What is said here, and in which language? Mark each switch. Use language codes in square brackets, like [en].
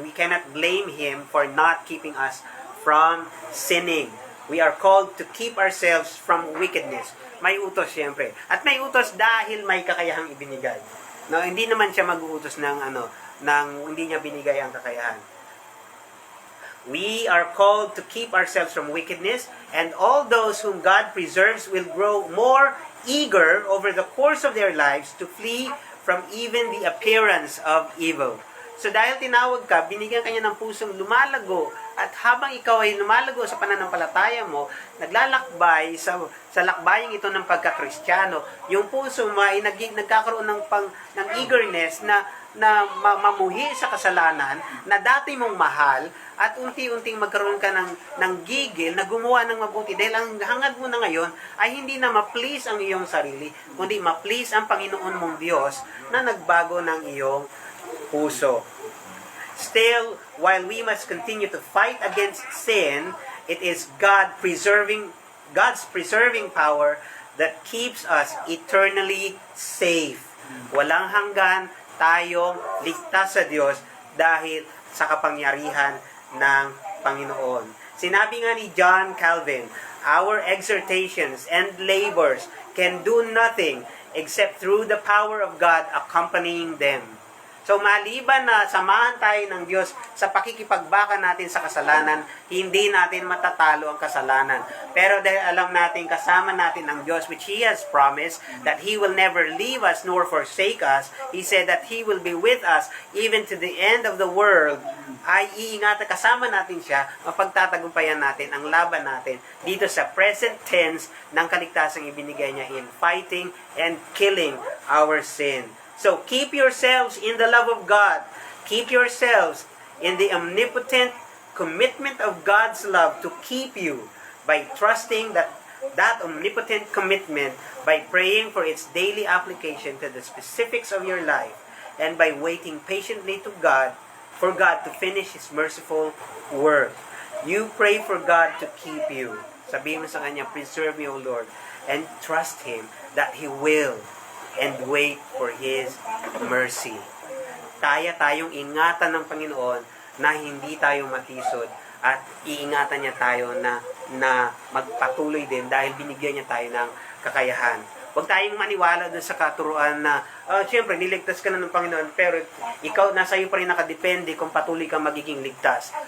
[en] We cannot blame Him for not keeping us from sinning. We are called to keep ourselves from wickedness. [tl] May utos siyempre. At may utos dahil may kakayahang ibinigay. No, hindi naman siya mag-uutos ng hindi niya binigay ang kakayahan. [en] We are called to keep ourselves from wickedness, and all those whom God preserves will grow more eager over the course of their lives to flee from even the appearance of evil. [tl] So dahil tinawag ka, binigyan kanya ng pusong lumalago, at habang ikaw ay lumalago sa pananampalataya mo, naglalakbay sa lakbayang ito ng pagkakristyano, yung puso mo ay nagkakaroon ng eagerness na mamuhi sa kasalanan na dati mong mahal, at unti-unting magkaroon ka ng gigil na gumawa ng mabuti dahil ang hangad mo na ngayon ay hindi na ma-please ang iyong sarili, kundi ma-please ang Panginoon mong Diyos na nagbago ng iyong puso. [en] Still, while we must continue to fight against sin, it is God's preserving power that keeps us eternally safe. [tl] Walang hanggan tayong ligtas sa Diyos dahil sa kapangyarihan ng Panginoon. Sinabi nga ni [en] John Calvin, our exhortations and labors can do nothing except through the power of God accompanying them. [tl] So maliban na samahan tayo ng Diyos sa pakikipagbaka natin sa kasalanan, hindi natin matatalo ang kasalanan. Pero dahil alam natin kasama natin ang Diyos, [en] which He has promised that He will never leave us nor forsake us, He said that He will be with us even to the end of the world, [tl] ay iingatan, kasama natin siya, mapagtatagumpayan natin ang laban natin dito sa present tense ng kaligtasang ibinigay niya [en] in fighting and killing our sin. So, keep yourselves in the love of God. Keep yourselves in the omnipotent commitment of God's love to keep you by trusting that omnipotent commitment, by praying for its daily application to the specifics of your life, and by waiting patiently to God, for God to finish His merciful work. You pray for God to keep you. [tl] Sabihin mo sa Kanya, [en] preserve me, O Lord, and trust Him that He will, and wait for His mercy. [tl] Kaya tayong ingatan ng Panginoon na hindi tayo matisod, at iingatan niya tayo na magpatuloy din dahil binigyan niya tayo ng kakayahan. Huwag tayong maniwala dun sa katuruan na, siyempre, niligtas ka na ng Panginoon, pero ikaw, nasa iyo pa rin nakadepende kung patuloy kang magiging ligtas.